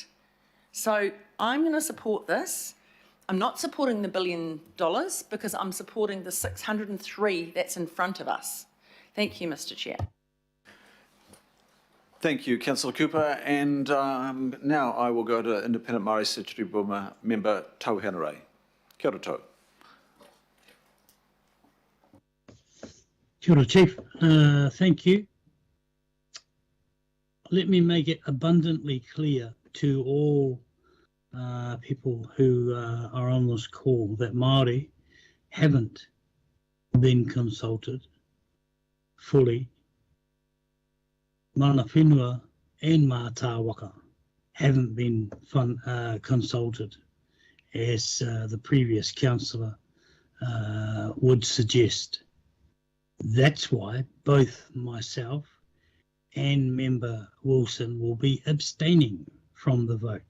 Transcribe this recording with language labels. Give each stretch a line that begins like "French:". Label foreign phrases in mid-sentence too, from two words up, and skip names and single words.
English: So I'm going to support this. I'm not supporting the $1 billion because I'm supporting the 603 that's in front of us. Thank you, Mr. Chair. Thank you, Councillor Cooper. And now I will go to Independent Māori Statutory Buma member Tau Henare.
Māori: Kia ora tau. Kia ora,
English: Chief. Thank you. Let me make it abundantly clear to all people who are on this call that Māori haven't been consulted fully.
Māori: Mana whenua
English: and
Māori: mā tāwaka
English: haven't been consulted, as the previous councillor would suggest. That's why both myself and Member Wilson will be abstaining from the vote.